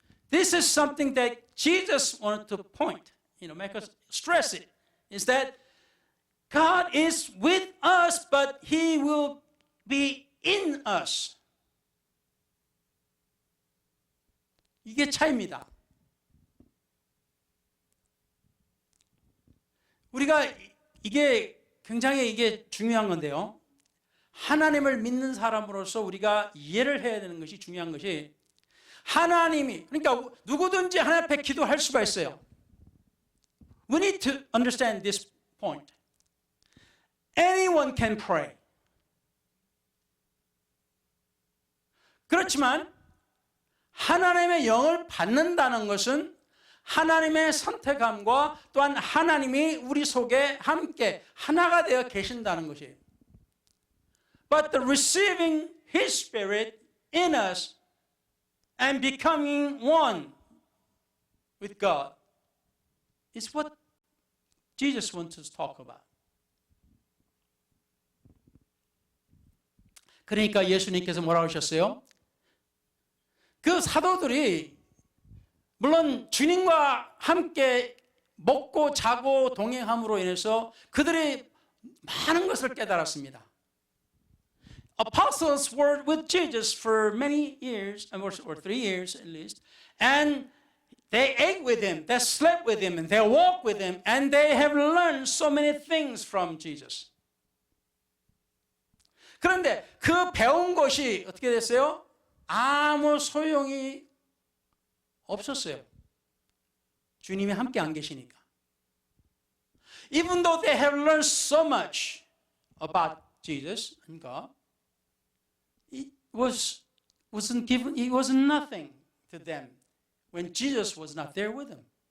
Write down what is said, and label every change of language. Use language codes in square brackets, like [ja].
[en] This is something that Jesus wanted to point, make us stress it, is that God is with us, but He will be in us. [ko] 이게 차이입니다. 우리가 이게 굉장히 중요한 건데요. 하나님을 믿는 사람으로서 우리가 이해를 해야 되는 것이 중요한 것이 하나님이, 그러니까 누구든지 하나님 앞에 기도할 수가 있어요. [en] We need to understand this point. Anyone can pray. [ko] 그렇지만 하나님의 영을 받는다는 것은 하나님의 선택함과 또한 하나님이 우리 속에 함께 하나가 되어 계신다는 것이에요. [en] But the receiving His Spirit in us and becoming one with God is what Jesus wants us to talk about. [ko] 그러니까 예수님께서 뭐라고 하셨어요? 그 사도들이 물론 주님과 함께 먹고 자고 동행함으로 인해서 그들이 많은 것을 깨달았습니다. [en] Apostles were with Jesus for many years, or 3 years at least, and they ate with him, they slept with him, and they walked with him, and they have learned so many things from Jesus. [ko] 그런데 그 배운 것이 어떻게 됐어요? 아무 소용이 없었어요. 주님이 함께 안 계시니까. [en] Even though they have learned so much about Jesus and God, it wasn't nothing to them when Jesus was not there with them.